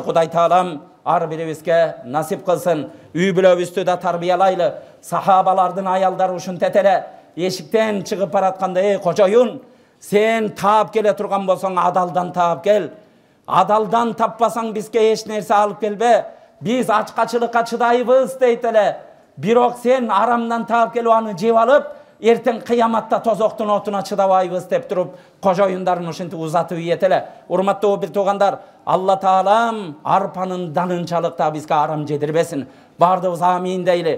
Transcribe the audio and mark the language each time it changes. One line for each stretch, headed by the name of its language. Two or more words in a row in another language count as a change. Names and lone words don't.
Kyrgyz: Кудай Таалам ар бирибизге насип кылсын. Үй бүлөбүздү да тарбиялайлы. Сахабалардын аялдары ушинтет эле. Эшиктен чыгып баратканда, кожоюн, сен таап келе турган болсоң адалдан таап кел. Адалдан таппасаң бизге эч нерсе алып келбе. Биз ачкачылыкка чыдайбыз дейт эле. Бирок сен арамдан таап келип аны жеп алып, эртең кыяматта тозоктун отуна чыдабайбыз деп туруп, кожоюндарын ушинтип узатып ийет эле. Урматтуу бир туугандар, Алла Таалам арпанын данынчалыкта бизге арам жедирбесин. Бардыгыбыз амин дейли.